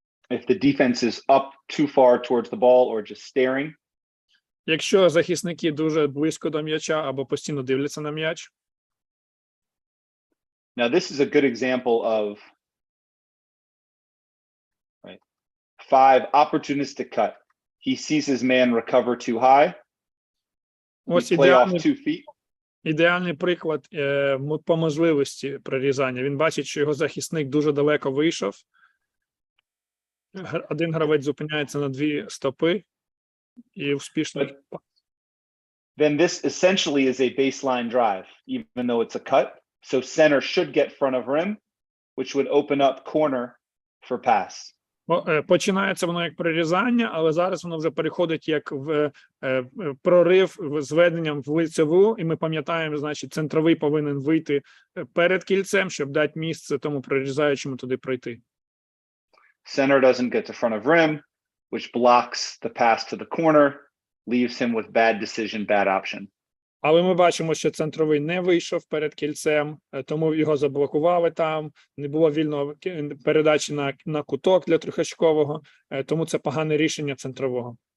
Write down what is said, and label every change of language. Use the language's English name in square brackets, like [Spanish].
[English] If the defense is up too far towards the ball or just staring. [Ukrainian] Якщо захисники дуже близько до м'яча або постійно дивляться на м'яч. [English] Now this is a good example of 5 opportunistic cut. He sees his man recover too high. [Ukrainian] Ось [English] Play off 2 feet. [Ukrainian] ідеальний приклад по можливості прорізання. Він бачить, що його захисник дуже далеко вийшов. Один гравець зупиняється на 2 стопи і успішно. [English] Then this essentially is a baseline drive, even though it's a cut. So center should get front of rim, which would open up corner for pass. [Ukrainian] Починається воно як прорізання, але зараз воно вже переходить як в прорив з веденням в лицеву, і ми пам'ятаємо, значить, центровий повинен вийти перед кільцем, щоб дати місце тому прорізаючому туди пройти. [English] Center doesn't get to front of rim, which blocks the pass to the corner, leaves him with bad decision, bad option. [Ukrainian] Але ми бачимо, що центровий не вийшов перед кільцем, тому його заблокували там, не було вільного передачі на куток для трьохочкового, тому це погане рішення центрового.